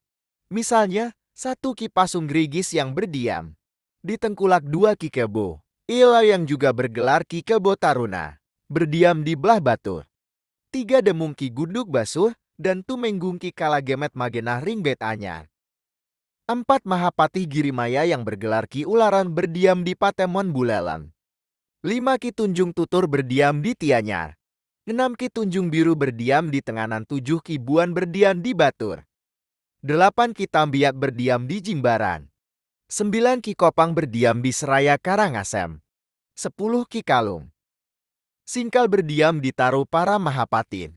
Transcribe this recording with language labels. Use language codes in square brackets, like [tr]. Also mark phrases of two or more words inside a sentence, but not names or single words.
[id] Misalnya, satu Ki Pasung Grigis yang berdiam di Tengkulak, dua Ki Kebo Ila yang juga bergelar Ki Kebo Taruna berdiam di Belah Batur, tiga Demung Ki Gunduk Basuh dan Tumenggung Ki Kalagemet Magenah Ringbet Anyar, empat Mahapatih Girimaya yang bergelar Ki Ularan berdiam di Patemon Buleleng, lima Ki Tunjung Tutur berdiam di Tianyar, enam Ki Tunjung Biru berdiam di Tenganan, tujuh Ki Buan berdiam di Batur, 8 Ki Tambiat berdiam di Jimbaran, 9 Ki Kopang berdiam di Seraya Karangasem, 10 Ki Kalung Singkal berdiam di Taro para Mahapatin.